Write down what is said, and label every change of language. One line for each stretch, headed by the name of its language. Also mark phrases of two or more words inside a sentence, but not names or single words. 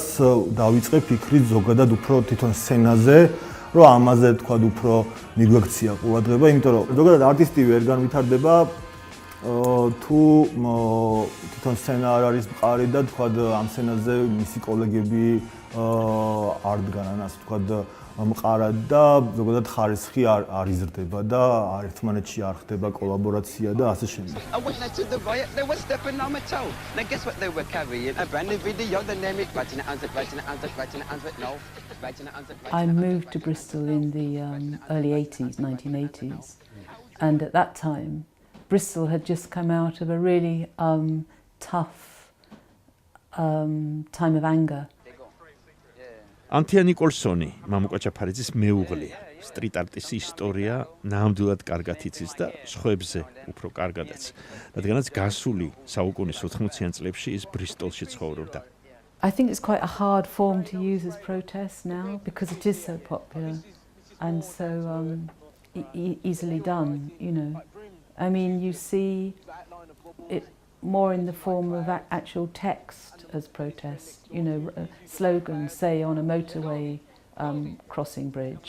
Georgian: დავიწყე ფიქრი ზოგადად უფრო თვითონ სცენაზე, რომ ამაზე თქვა უფრო მიგვექცია ყურადღება, იმიტომ რომ ზოგადად არტისტი ვერ განვითარდება თუ თვითონ სცენა არ არის მყარი და თქვა ამ სცენაზე მისი კოლეგები არ დგანან, ასე თქვა მყარად და ზოგადად ხარისხი არ იზრდება და ერთმანეთში არ ხდება კოლაბორაცია და ასე შემდეგ.
English: I moved to Bristol in the early 80s, 1980s, and at that time Bristol had just come out of a really tough time of anger.
Georgian: ანთია ნიკოლსონი, მამუკა ჩაფარიძის მეუღლეა. სტრიტ არტის ისტორია ნამდვილად კარგად იცის და სხვებზე უფრო კარგადაც. რადგანაც გასული საუკუნის 80-იან წლებში ის ბრისტოლში ცხოვრობდა.
English: I think it's quite a hard form to use as protest now because it is so popular and so easily done, you know. I mean, you see it more in the form of actual text as protest, you know, slogans, say on a motorway crossing bridge.